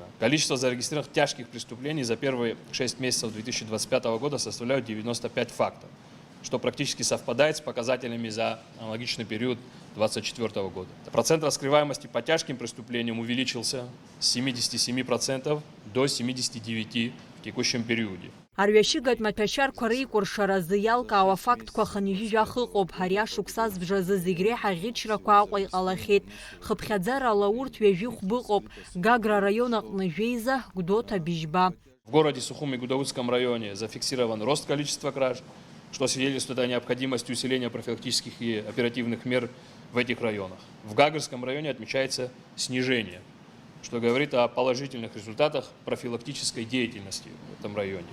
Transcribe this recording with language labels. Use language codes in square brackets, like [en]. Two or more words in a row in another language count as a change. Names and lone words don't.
[ru] Количество зарегистрированных тяжких преступлений за первые 6 месяцев 2025 года составляет 95 фактов, что практически совпадает с показателями за аналогичный период 2024 года. Процент раскрываемости по тяжким преступлениям увеличился с 77% до 79% в текущем периоде. [ab] Арҩашьыгатә маҭәашьарқәа реикәыршаразы иалкаауа афактқәа хынҩажәижәах ыҟоуп. Ари ашықәс азбжазы зегь реиҳа ӷьычрақәа Аҟәа иҟалахьеит. Хыԥхьаӡарала урҭ ҩажәи хәба ыҟоуп. Гагра район аҟны Жәеиза, Гәдоуҭа, Бижьба. [ru] В городе Сухум и Гудауцком районе зафиксирован рост количества краж, что свидетельствует о необходимости усиления профилактических и оперативных мер в этих районах. В Гагрском районе отмечается снижение, что говорит о положительных результатах профилактической деятельности в этом районе.